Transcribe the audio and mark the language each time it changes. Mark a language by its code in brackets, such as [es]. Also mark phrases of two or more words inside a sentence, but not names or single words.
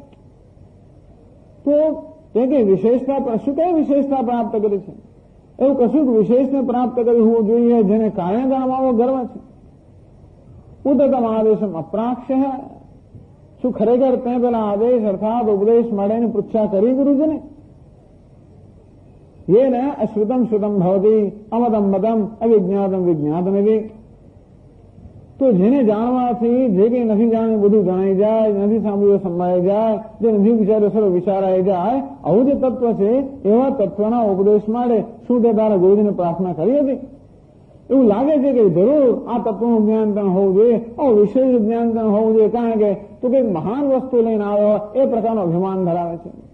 [gu] તો તે કઈ વિશેષતા, શું કઈ વિશેષતા પ્રાપ્ત કરી છે? એવું કશું વિશેષને પ્રાપ્ત કરી હોવું જોઈએ જેને કારણે તારામાં આવો ગર્વ છે. [sa] ઉદ્ધતમ આદેશમ અપ્રાક્ષ. [gu] શું ખરેખર તે પેલા આદેશ અર્થાત ઉપદેશ માટેની પૃચ્છા કરી ગુરુજીને? [sa] ये न अश्रुतम श्रुतम भवती अमदम मदम अविज्ञातम विज्ञातम एવી. [gu] તો જેને જાણવાથી જે કંઈ નથી જાણ્યું બધું જણાઈ જાય, નથી સાંભળ્યું સંભળાઈ જાય, જે નથી વિચાર્યું સર્વ વિચારાઈ જાય, આવું જે તત્વ છે એવા તત્વના ઉપદેશ માટે શું તે તારા ગુરુજીને પ્રાર્થના કરી હતી? એવું લાગે છે કે જરૂર આ તત્વનું જ્ઞાન તને હોવું જોઈએ, વિશેષ જ્ઞાન તને હોવું જોઈએ, કારણ કે તું કંઈક મહાન વસ્તુ લઈને આવ્યો એ પ્રકારનો અભિમાન ધરાવે છે.